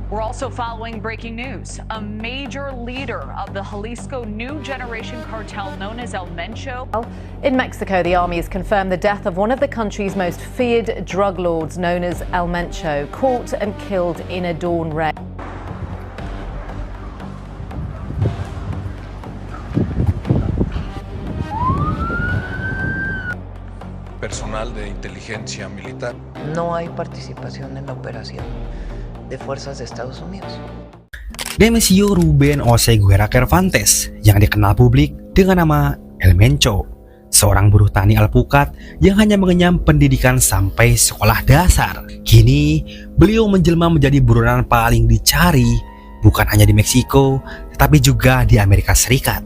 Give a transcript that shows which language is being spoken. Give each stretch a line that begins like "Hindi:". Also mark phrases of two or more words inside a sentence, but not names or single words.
English: We're also following breaking news. A major leader of the Jalisco New Generation cartel known as El Mencho. In Mexico, the army has confirmed the death of one of the country's most feared drug lords known as El Mencho, caught and killed in a dawn raid.
Spanish: Personal de inteligencia militar. No hay participación en la operación de fuerzas de Estados Unidos.
Indonesian: Nemesio Ruben Oseguera Cervantes yang dikenal publik dengan nama El Mencho, seorang buruh tani alpukat yang hanya mengenyam pendidikan sampai sekolah dasar. Kini, beliau menjelma menjadi buronan paling dicari bukan hanya di Meksiko, tetapi juga di Amerika Serikat.